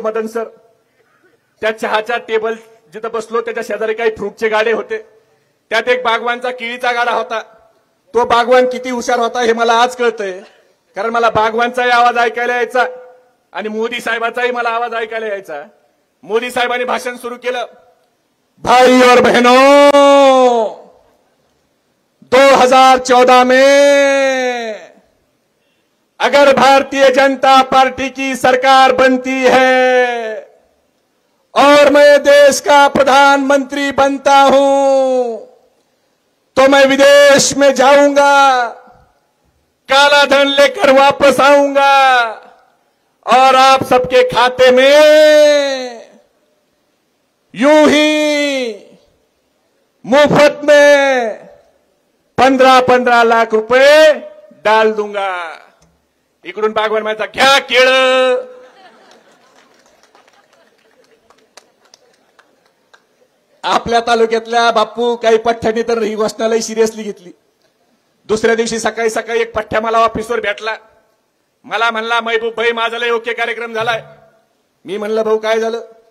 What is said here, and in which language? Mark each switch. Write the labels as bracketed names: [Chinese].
[Marathi] Madan sir त्या चहाच्या table जिथं बसलो त्याच्या शेजारी काही फ्रूटचे गाडे होते. त्यात एक बागवानचा केळीचा गाडा होता. तो बागवान किती हुशार होता हे मला आज कळतंय, कारण मला बागवानचाही आवाज ऐकायला यायचा आणि मोदी साहेबांचाही मला आवाज ऐकायला यायचा. मोदी साहेबांनी भाषण सुरू केलं. [Hindi] भाई और बहनों, 2014 में अगर भारतीय जनता पार्टी की सरकार बनती है और मैं देश का प्रधानमंत्री बनता हूं तो मैं विदेश में जाऊंगा, काला धन लेकर वापस आऊंगा और आप सबके खाते में यूं ही मुफ्त में 15-15 लाख रुपए डाल दूंगा. [Marathi] इकडून बागवान माझा घ्या केळ. आपल्या तालुक्यातल्या बापू काही पठ्ठ्यांनी तर ही घोषणालाही सिरियसली घेतली. दुसऱ्या दिवशी सकाळी सकाळी एक पठ्ठ्या मला ऑफिसवर भेटला. मला म्हणला महबूब भाई माझा लय ओके कार्यक्रम झालाय. मी म्हणलं भाऊ काय झालं?